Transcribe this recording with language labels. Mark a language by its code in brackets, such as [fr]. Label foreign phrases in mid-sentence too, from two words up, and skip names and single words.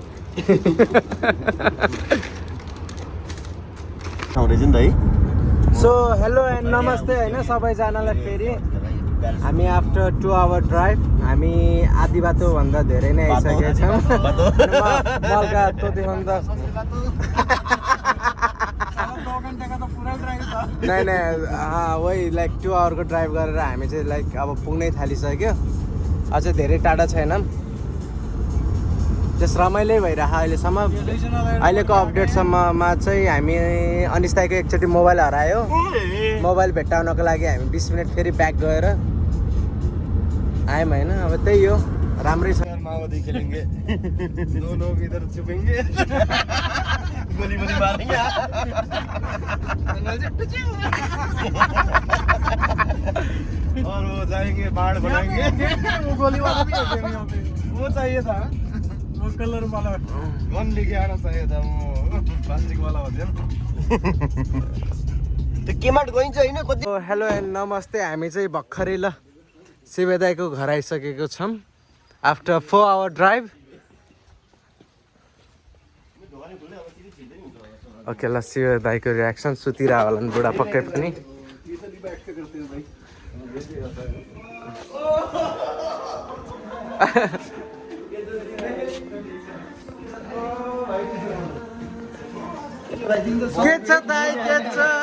[ne] सो [en] hello and [ne] नमस्ते हैन सबैजनालाई फेरि हामी [en] after 2 hour drive [ne] हामी आधी बाटो भन्दा धेरै नै आइसकेका छौं मलका तो देखाउन त [hi] नहीं हाँ वही [en] like 2 hour [ne] को ड्राइभ गरेर हामी चाहिँ लाइक अब पुग्नै थालिसक्यो अझै धेरै टाढा छैनौं जस रमाइलो भइरहेको अहिलेसम्म अहिलेको अपडेटसम्ममा चाहिँ हामी अनिस दाइको एकचोटि मोबाइल हरायो मोबाइल भेट्टाउनको लागि हामी 20 मिनट फेरि ब्याक गएर आयौँ हैन अब त्यही हो राम्रै छ [hi] माओवादी खेलेंगे दो लोग इधर छुपेंगे गोली मारेंगे और वो जाएंगे बाढ़ बनाएंगे वो गोली वाला भी होते हैं यहाँ पे वो चाहिए था वो कलर वाला गन लेके आना चाहिए था वो प्लास्टिक वाला होते हैं [ne] त्यो केमाट गइन्छ हैन कति [en] hello and [ne] नमस्ते हामी चाहिँ भर्खरै ल शिव दाइको घर आइसकेको छौं [en] after 4 hour drive [ne] ओके ल शिव दाइको रियाक्सन सुतिरहेको होला नि बुढा पक्कै पनि के छ दाइ के छ